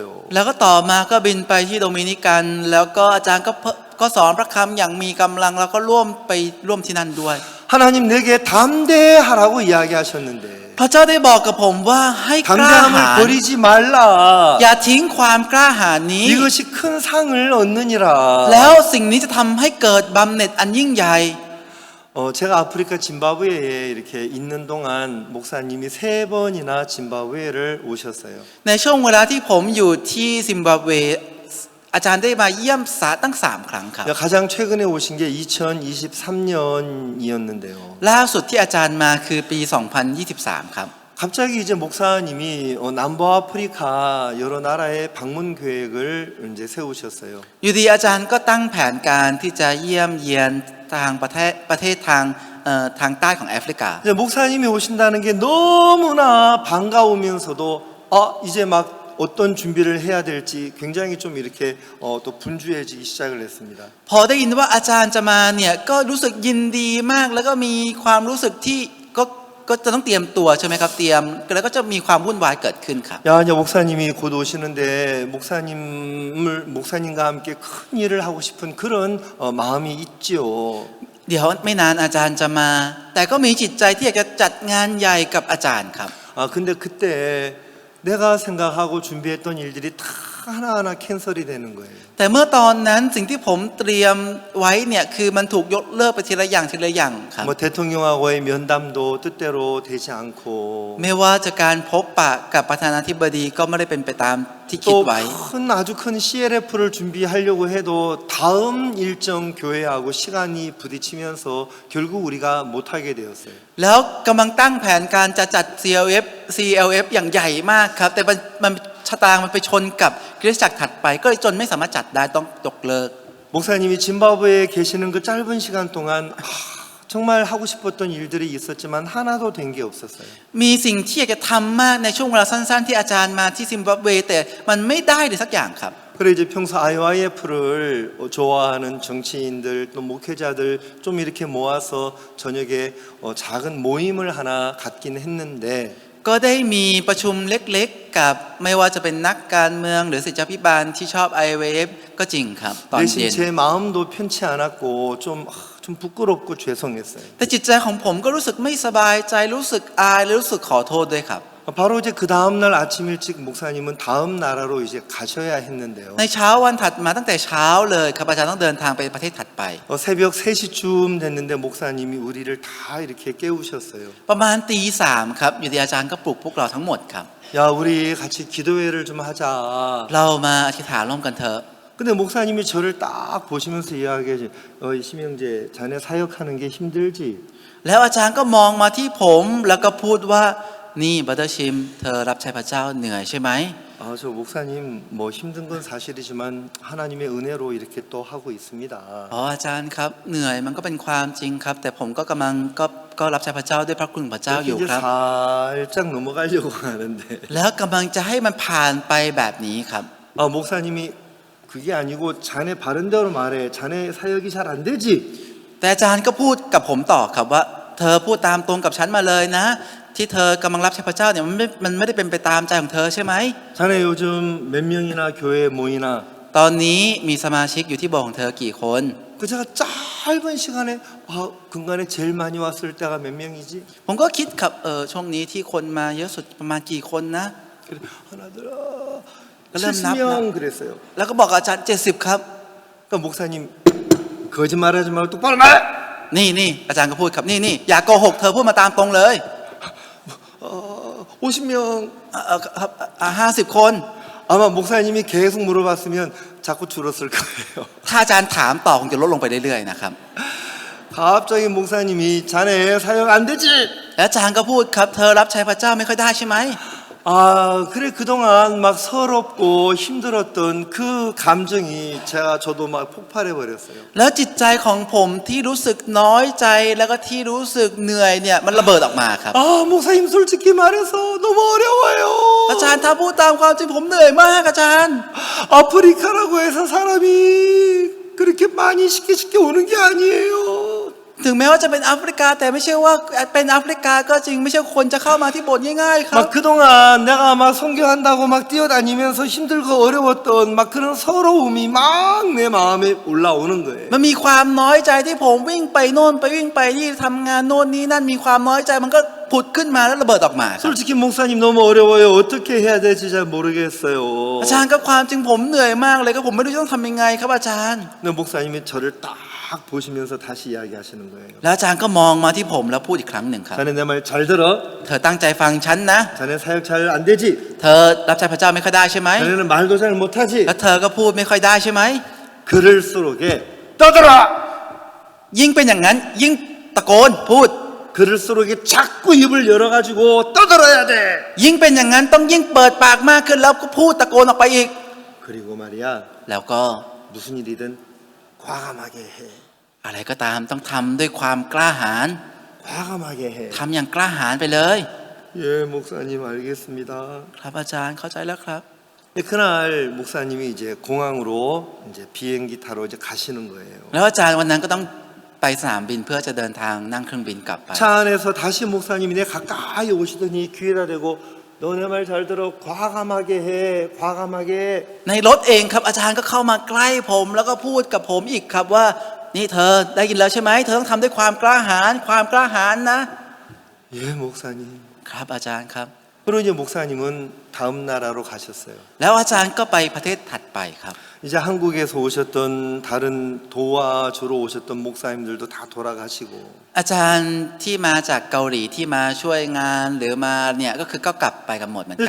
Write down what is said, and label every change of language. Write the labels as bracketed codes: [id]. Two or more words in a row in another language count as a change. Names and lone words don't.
[th] แล้วก็ต่อมาก็บินไปที่โดมินิกันแล้วก็อาจารย์ก็สอนพระคำอย่างมีกำลังแล้วก็ไปร่วมที่นั่นด้วย [ko] 하나님 내게 담대하라고 이야기하셨는데 [th] พระเจ้าได้บอกกับผมว่าให้กล้าหาญ [ko] 담대함을 버리지 말라. [th] อย่าทิ้งความกล้าหาญนี้ [ko] 이것이 큰 상을 얻느니라. [th] แล้วสิ่งนี้จะทำให้เกิดบำเหน็จอันยิ่งใหญ่ [ko] 제가 아프리카 짐바브웨에 이렇게 있는 동안 목사님이 3번이나 짐바브웨를 오셨어요. [th] ในช่วงเวลาที่ผมอยู่ที่ซิมบับเวอาจารย์ได้มาเยี่ยมตั้ง3 ครั้งครับ [ko] 가장 최근에 오신 게 2023년이었는데요. [th] ล่าสุดที่อาจารย์มาคือปี 2023 ครับ [ko] 갑자기 이제 목사님이 남부 아프리카 여러 나라의 방문 계획을 이제 세우셨어요. [th] อยู่ดีอาจารย์ก็ตั้งแผนการที่จะเยี่ยมเยียนทางประเทศทางใต้ของแอฟริกา [ko] 이제 목사님이 오신다는 게 너무나 반가우면서도 이제 막 어떤 준비를 해야 될지 굉장히 좀 이렇게 또 분주해지기 시작을 했습니다. [th] พอได้ยินว่าอาจารย์จะมาเนี่ยก็รู้สึกยินดีมากแล้วก็มีความรู้สึกที่ก็จะต้องเตรียมตัวใช่ไหมครับเตรียมแล้วก็จะมีความวุ่นวายเกิดขึ้นครับ [ko] 야, 이제 목사님이 곧 오시는데 목사님과 함께 큰 일을 하고 싶은 그런 마음이 있지요. [th] เดี๋ยวไม่นานอาจารย์จะมา แต่ก็มีจิตใจที่อยากจะจัดงานใหญ่กับอาจารย์ครับ [ko] 근데 그때 내가 생각하고 준비했던 일들이 다 하나하나 캔슬이 되는 거예요. [th] แต่เมื่อตอนนั้นสิ่งที่ผมเตรียมไว้เนี่ยคือมันถูกยกเลิกไปทีละอย่างครับ [ko] 뭐 대통령하고의 면담도 뜻대로 되지 않고 [th] ไม่ว่าจะการพบปะกับประธานาธิบดีก็ไม่ได้เป็นไปตามที่คิด [ko] 또 [th] ไว้ [ko] 아주 큰 CLF를 준비하려고 해도 다음 일정 교회하고 시간이 부딪히면서 결국 우리가 못하게 되었어요. [th] แล้วกำลังตั้งแผนการจะจัด CLF อย่างใหญ่มากครับแต่มันชะตามันไปชนกับคริสตจักรถัดไปก็เลยจนไม่สามารถจัดได้ต้องยกเลิก [ko] 목사님이 짐바브웨에 계시는 그 짧은 시간 동안 정말 하고 싶었던 일들이 있었지만 하나도 된 게 없었어요. [th] มีสิ่งที่อยากจะทำมากในช่วงเวลาสั้นๆที่อาจารย์มาที่ซิมบับเวแต่มันไม่ได้เลยสักอย่างครับ [ko] 그래 이제 평소 IYF를 좋아하는 정치인들 또 목회자들 좀 이렇게 모아서 저녁에 작은 모임을 하나 갖긴 했는데 [th] ก็ได้มีประชุมเล็กๆกับไม่ว่าจะเป็นนักการเมืองหรือศิษยาภิบาลที่ชอบ IWF ก็จริงครับตอนเย็น [ko] 대신 제 마음도 편치 않았고 좀 부끄럽고 죄송했어요. [th] แต่จิตใจของผมก็รู้สึกไม่สบายใจรู้สึกอายและรู้สึกขอโทษด้วยครับ [ko] 바로 이제 그 다음 날 아침 일찍 목사님은 다음 나라로 이제 가셔야 했는데요. [th] ในเช้าวันถัดมาตั้งแต่เช้าเลยครับอาจารย์ต้องเดินทางไปประเทศถัดไป [ko] 새벽 3시쯤 됐는데 목사님이 우리를 다 이렇게 깨우셨어요. [th] ประมาณตี 3ครับอยู่ดีอาจารย์ก็ปลุกพวกเราทั้งหมดครับ [ko] 야, 우리 같이 기도회를 좀 하자. [th] เรามาอธิษฐานร่วมกันเถอะ [ko] 근데 목사님이 저를 딱 보시면서 이야기하지. 심영재, 자네 사역하는 게 힘들지? [th] แล้วอาจารย์ก็มองมาที่ผมแล้วก็พูดว่านี่บัตเตอร์ชิมเธอรับใช้พระเจ้าเหนื่อยใช่ไหม [ko] 저 목사님 뭐 힘든 건 사실이지만 하나님의 은혜로 이렇게 또 하고 있습니다. [th] อาจารย์ครับเหนื่อยมันก็เป็นความจริงครับ แต่ผมก็กำลังก็รับใช้พระเจ้าด้วยพระคุณพระเจ้าอยู่ [ko] 이제 [th] ครับ [ko] 살짝 넘어가려고 하는데 [th] แล้วกำลังจะให้มันผ่านไปแบบนี้ครับ [ko] 목사님이 그게 아니고 자네 바른 대로 말해. 자네 사역이 잘 안 되지? [th] แต่อาจารย์ก็พูดกับผมต่อครับว่าเธอพูดตามตรงกับฉันมาเลยนะ ที่เธอกำลังรับใช้พระเจ้าเนี่ยมันไม่ได้เป็นไปตามใจของเธอใช่ไหม [ko] 자네 요즘 몇 명이나 교회에 모이나? [th] ตอนนี้มีสมาชิกอยู่ที่โบสถ์ของเธอกี่คน [ko] 그 제가 짧은 시간에 근간에 제일 많이 왔을 때가 몇 명이지? [th] ผมก็คิดครับช่วงนี้ที่คนมาเยอะสุดประมาณกี่คนนะ [ko] 그래, 하나 둘 그럼 70명 그랬어요. [th] แล้วก็บอกอาจารย์70ครับ [ko] 그러니까 목사님 거짓말하지 말고 똑바로 말해. [th] นี่อาจารย์ก็พูดครับนี่อย่าโกหกเธอพูดมาตามตรงเลย [ko] 50명 [th] ครับ50 คน [ko] 아마 목사님이 계속 물어봤으면 자꾸 줄었을 거예요. [th] ถ้าอาจารย์ถามต่อคงจะลดลงไปเรื่อยๆนะครับ [ko] 갑자기 목사님이 자네 사역 안 되지? [th] แล้วอาจารย์ก็พูดครับเธอรับใช้พระเจ้าไม่ค่อยได้ใช่ไหม [ko] 그래 그동안 막 서럽고 힘들었던 그 감정이 저도 막 폭발해 버렸어요. [th] แล้วจิตใจของผมที่รู้สึกน้อยใจแล้วก็ที่รู้สึกเหนื่อยเนี่ยมันระเบิดออกมาครับ [ko] 목사님 솔직히 말해서 너무 어려워요. [th] อาจารย์ถ้าพูดตามความจริงผมเหนื่อยมากอาจารย์ [ko] 아프리카라고 해서 사람이 그렇게 많이 쉽게 오는 게 아니에요. [th] ถึงแม้ว่าจะเป็นแอฟริกาแต่ไม่ใช่ว่าเป็นแอฟริกาก็จริงไม่ใช่คนจะเข้ามาที่โบสถ์ง่ายๆครับ [ko] 막 그동안 내가 막 선교한다고 막 뛰어다니면서 힘들고 어려웠던 막 그런 서러움이 막 내 마음에 올라오는 거예요. [th] มันมีความน้อยใจที่ผมวิ่งไปโน่นไปวิ่งไปที่ทำงานโน่นนี่นั่นมีความน้อยใจมันก็ผุดขึ้นมาแล้วระเบิดออกมาครับ [ko] 솔직히 목사님 너무 어려워요. 어떻게 해야 될지 잘 모르겠어요. [th] อาจารย์ก็ความจริงผมเหนื่อยมากเลยก็ผมไม่รู้จะต้องทำยังไงครับอาจารย์ [ko] 근데 목사님이 저를 딱 보시면서 다시 이야기하시는 거예요. [th] แล้วอาจารย์ก็มองมาที่ผมแล้วพูดอีกครั้งหนึ่งครับ [ko] 자네 내 말 잘 들어. [th] เธอตั้งใจฟังฉันนะ [ko] 자네 사역 잘 안 되지. [th] เธอรับใช้พระเจ้าไม่ค่อยได้ใช่ไหม [ko] 자네는 말도 잘 못하지. [th] แล้วเธอก็พูดไม่ค่อยได้ใช่ไหม [ko] 그럴수록에 떠들어. [th] ยิ่งเป็นอย่างนั้นยิ่งตะโกนพูด [ko] 그럴수록에 자꾸 입을 열어가지고 떠들어야 돼. [th] ยิ่งเป็นอย่างนั้นต้องยิ่งเปิดปากมากขึ้นแล้วก็พูดตะโกนออกไปอีก [ko] 그리고 말이야 [th] แล้วก็ [ko] 무슨 일이든 과감하게 해. [th] อะไรก็ตามต้องทำด้วยความกล้าหาญ [ko] 과감하게 해. [th] ทำอย่างกล้าหาญไปเลย [ko] 예, 목사님 알겠습니다. [th] ครับอาจารย์เข้าใจแล้วครับ [ko] 그날 목사님이 이제 공항으로 이제 비행기 타러 이제 가시는 거예요. [th] แล้วอาจารย์วันนั้นก็ต้องไปสนามบินเพื่อจะเดินทางนั่งเครื่องบินกลับไป [ko] 차 안에서 다시 목사님이 내 가까이 오시더니 귀에다 대고 너 내 말 잘 들어 과감하게 해 과감하게 해. [th] ในรถเองครับอาจารย์ก็เข้ามาใกล้ผมแล้วก็พูดกับผมอีกครับว่านี่เธอได้ยินแล้วใช่ไหมเธอต้องทำด้วยความกล้าหาญความกล้าหาญนะ [ko] 예 목사님. [th] ครับอาจารย์ครับ [ko] 그리고 이제 목사님은 다음 나라로 가셨어요. [th] แล้วอาจารย์ก็ไปประเทศถัดไปครับ [ko] 이제 한국에서 오셨던 다른 도와주러 오셨던 목사님들도 다 돌아가시고 [th] อาจารย์ที่มาจากเกาหลีที่มาช่วยงานหรือมาเนี่ยก็คือก็กลับไปกันหมดเหมือนกัน